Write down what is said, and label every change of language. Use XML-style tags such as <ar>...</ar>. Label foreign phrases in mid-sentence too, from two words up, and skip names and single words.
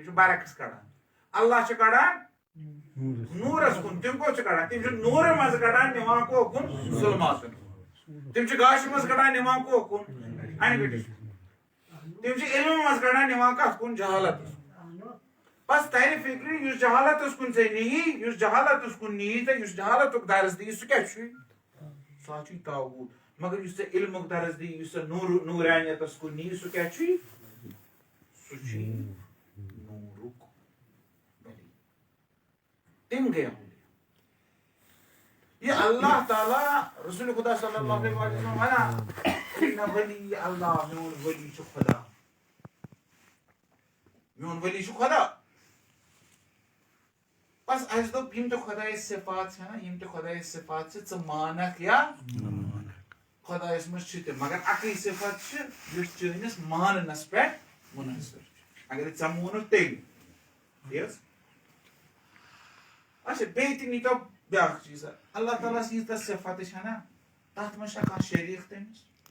<ks>چھِ برعکس کڑان اللہ چھُ کڑان نوٗرس کُن تِم کوٚت چھِ کڑان تِم چھِ نوٗرٕ منٛزٕ کڑان نِوان کوکُن ظُلماتن تِم چھِ گاشہِ منٛز کڑان نِوان کوکُن اَنہِ گٔٹِس تِم چھِ علمہٕ منٛز کڑان نِوان کتھ کُن جہالتس بس ترِ فِکرِ یُس جہالتس کُن ژےٚ نِیی یُس جہالتس کُن نِیی ژےٚ یُس جہالتُک درس دِیی سُہ کیٛاہ چھُے سُہ ہا چھُے طاغوٗت مگر یُس ژےٚ علمُک درس دِیی یُس ژےٚ نوٗرانیتس کُن نِیی سُہ کیٛاہ چھُے سُہ چھُے نوٗرُک ولی تِم گٔے اولیاء یہ اللہ تعالیٰ رسول خدا</ks> <ar>صلی اللہ علیہ وسلم</ar> <ks>وَنان</ks> <ar>اِنَّ ولی اللہ</ar> <ks>میون ولی چھُ خدا میون ولی چھُ خدا بس اَسہِ دوٚپ یِم تہِ خۄدایَس صفات چھِ نا یِم تہِ خۄدایَس صفات چھِ ژٕ مانکھ یا خۄدایَس منٛز چھِ تہِ مگر اَکٕے صفت چھِ یُس چٲنِس ماننَس پٮ۪ٹھ مُنحصر چھُ اگر ژےٚ مونُتھ تیٚلہِ تی حظ اچھا بیٚیہِ تہِ نیٖتو بیٛاکھ چیٖزا اللہ تعالیٰ ہس ییٖژاہ صفتہٕ چھےٚ نا تَتھ منٛز چھا کانٛہہ شریٖک تٔمِس</ks>